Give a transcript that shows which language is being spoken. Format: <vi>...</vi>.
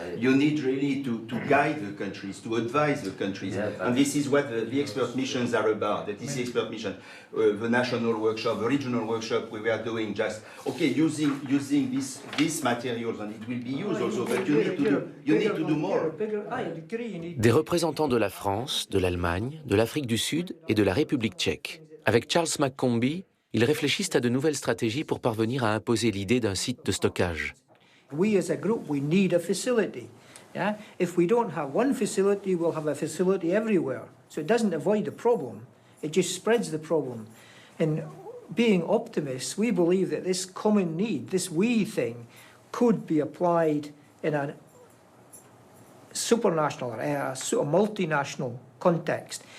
<en>You need really to guide the countries, to advise the countries. And this is what the expert missions are about. That is the expert mission. The national workshop, the regional workshop we were doing just, okay, using these materials, and it will be used also, but you need to do more.</en> <fr>Des représentants de la France, de l'Allemagne, de l'Afrique du Sud et de la République tchèque. Avec Charles McCombie, ils réfléchissent à de nouvelles stratégies pour parvenir à imposer l'idée d'un site de stockage.</fr> <en>We as a group, we need a facility. Yeah? If we don't have one facility, we'll have a facility everywhere. So it doesn't avoid the problem, it just spreads the problem. And being optimists, we believe that this common need, this we thing, could be applied in a supranational or a multinational context.</en>